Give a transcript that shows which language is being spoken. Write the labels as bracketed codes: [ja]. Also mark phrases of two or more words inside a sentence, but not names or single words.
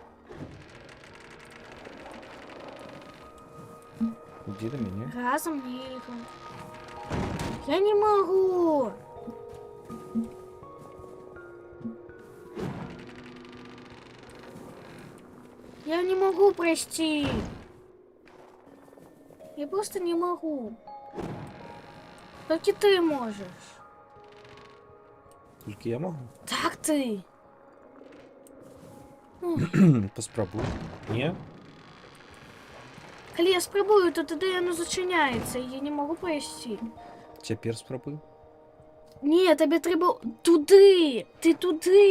[uk] Іди до мене. Разом не його. Я не можу. [ru] Я не могу пройти. Я просто не могу. Только ты можешь. [uk] Тільки я можу. [ru] Так ты. [uk] Поспробуй. Ні? Коли я спробую, то тоді воно зачиняється, і я не можу пройти. Тепер спробуй. Ні, тобі треба туди. Ти туди.